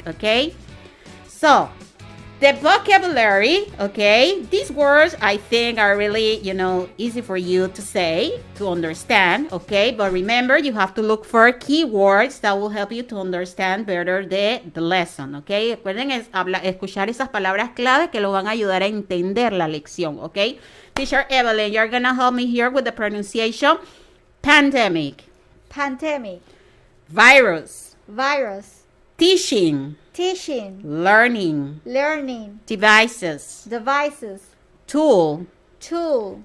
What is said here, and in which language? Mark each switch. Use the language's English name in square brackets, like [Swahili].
[English] Okay, so the vocabulary, okay, these words I think are really, easy for you to say, to understand, okay, but remember you have to look for keywords that will help you to understand better the lesson, okay. [Spanish] Recuerden escuchar esas palabras clave que lo van a ayudar a entender la lección, okay. [English] Teacher Evelyn, you're gonna help me here with the pronunciation. Pandemic. Pandemic. Virus. Virus. Teaching. Teaching. Learning. Learning. Devices. Devices. Tool. Tool.